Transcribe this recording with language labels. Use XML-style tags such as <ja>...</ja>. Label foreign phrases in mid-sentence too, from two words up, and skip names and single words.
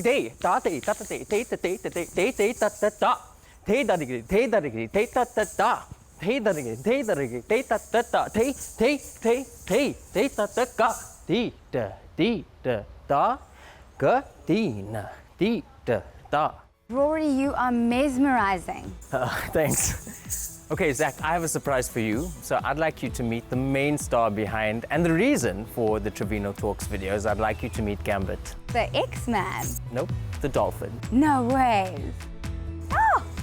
<en>da te ta ta te te ta te ta te te te ta ta da te da te te da te ta ta da te da te ta ta ta te te ta ta ka ti da da ka ti na ti da. Rory, you are mesmerizing. Thanks. Okay, Zach, I have a surprise for you. So I'd like you to meet the main star behind, and the reason for the Trevino Talks videos. I'd like you to meet Gambit. The X-Man. Nope, the dolphin. No way. Oh!</en>